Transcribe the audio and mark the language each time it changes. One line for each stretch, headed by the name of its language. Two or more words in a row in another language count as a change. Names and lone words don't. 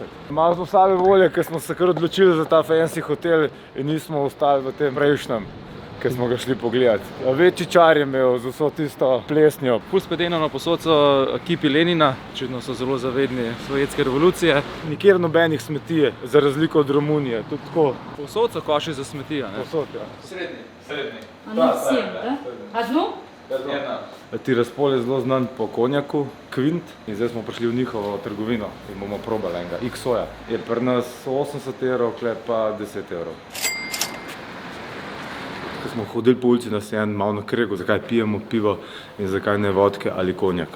Slovenian: Malo smo slabe volje, ker smo se kar odločili za ta fancy hotel in nismo ostali v tem prejšnjem, ker smo ga šli pogledati. Večji čar je imel z vso tisto plesnjo. Ful spedeno na posod so kipi Lenina, očitno so zelo zavedni sovjetske revolucije. Nikjer nobenih smeti, za razliko od Romunije, tudi tako. Posod so koši za smeti, ne? Posod, ja. Srednji.
Russian: А не всем, да? Одну?
Slovenian: Tiraspol je zelo znan po konjaku, Kvint. In zdaj smo prišli v njihovo trgovino in bomo probali enega. XO-ja. Je pri nas 80 evrov, kle pa 10 evrov. Ko smo hodili po ulici, nas je en malo nakregal, zakaj pijemo pivo in zakaj ne vodke ali konjaka.